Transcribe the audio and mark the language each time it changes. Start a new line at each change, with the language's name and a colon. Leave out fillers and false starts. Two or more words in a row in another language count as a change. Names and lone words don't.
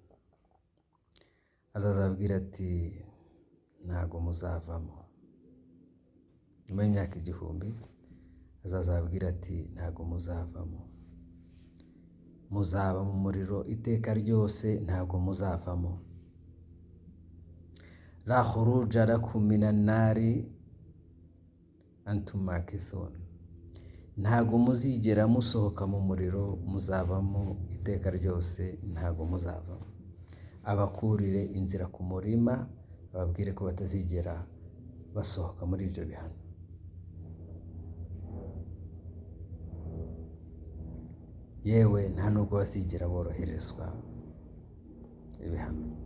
Kinyarwanda: Azababwira ati ntago muzavamo. Nyuma y'imyaka 1000 azababwira ati ntago muzavamo. Muzaba mu muriro iteka ryose, ntago muzavamo.
Arabic: لا خروج لكم من النار أنتم ماكثون.
Kinyarwanda: Ntago muzigera musohoka mu muriro, muzabamo iteka ryose, ntago muzavamo. Abakurire inzira ku murima, ababwire ko batazigera basohoka muri ibyo bihano. Yewe nta nubwo bazigera boroherezwa ibihano.